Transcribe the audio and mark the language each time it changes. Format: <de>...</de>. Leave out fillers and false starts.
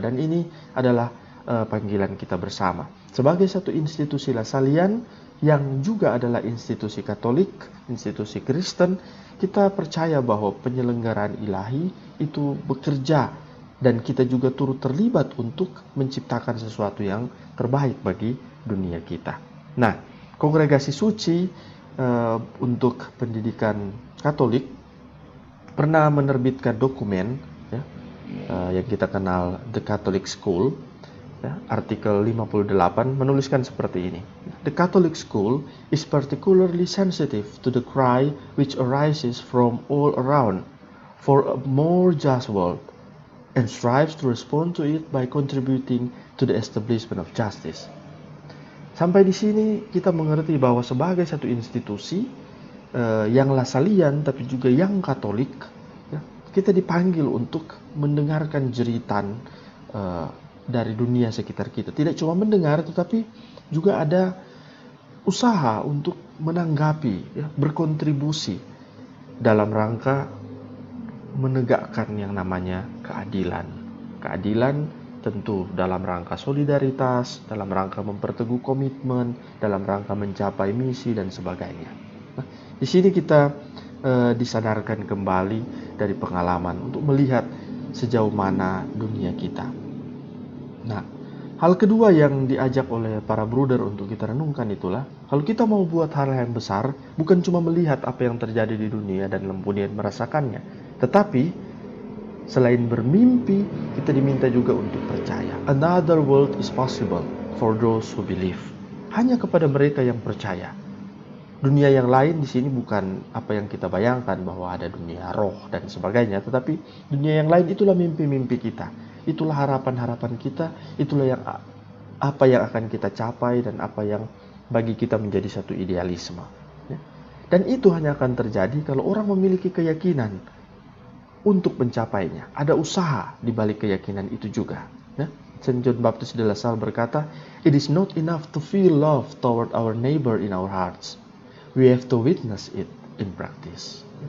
<id>Dan ini adalah panggilan kita bersama. Sebagai satu institusi Lasalian yang juga adalah institusi Katolik, institusi Kristen, kita percaya bahwa penyelenggaraan ilahi itu bekerja dan kita juga turut terlibat untuk menciptakan sesuatu yang terbaik bagi dunia kita. Nah, Kongregasi Suci untuk pendidikan Katolik pernah menerbitkan dokumen, ya, yang kita kenal The Catholic School. Ya, artikel 58 menuliskan seperti ini.</id> <en>The Catholic School is particularly sensitive to the cry which arises from all around for a more just world and strives to respond to it by contributing to the establishment of justice.</en> <id>Sampai di sini kita mengerti bahwa sebagai satu institusi yang Lasalian tapi juga yang Katolik, ya, kita dipanggil untuk mendengarkan jeritan dari dunia sekitar kita. Tidak cuma mendengar, tetapi juga ada usaha untuk menanggapi, ya, berkontribusi dalam rangka menegakkan yang namanya keadilan. Keadilan tentu dalam rangka solidaritas, dalam rangka memperteguh komitmen, dalam rangka mencapai misi dan sebagainya. Nah, di sini kita disadarkan kembali dari pengalaman untuk melihat sejauh mana dunia kita. Nah, hal kedua yang diajak oleh para bruder untuk kita renungkan itulah, kalau kita mau buat hal yang besar, bukan cuma melihat apa yang terjadi di dunia dan kemudian merasakannya, tetapi selain bermimpi, kita diminta juga untuk percaya.</id> <en>Another world is possible for those who believe.</en> <id>Hanya kepada mereka yang percaya. Dunia yang lain di sini bukan apa yang kita bayangkan bahwa ada dunia roh dan sebagainya, tetapi dunia yang lain itulah mimpi-mimpi kita. Itulah harapan-harapan kita, itulah yang apa yang akan kita capai dan apa yang bagi kita menjadi satu idealisme. Dan itu hanya akan terjadi kalau orang memiliki keyakinan untuk mencapainya. Ada usaha di balik keyakinan itu juga.</id> <en>Saint John Baptist de La Salle</en> <id>berkata,</id> <en>"It is not enough to feel love toward our neighbor in our hearts. We have to witness it in practice."</en>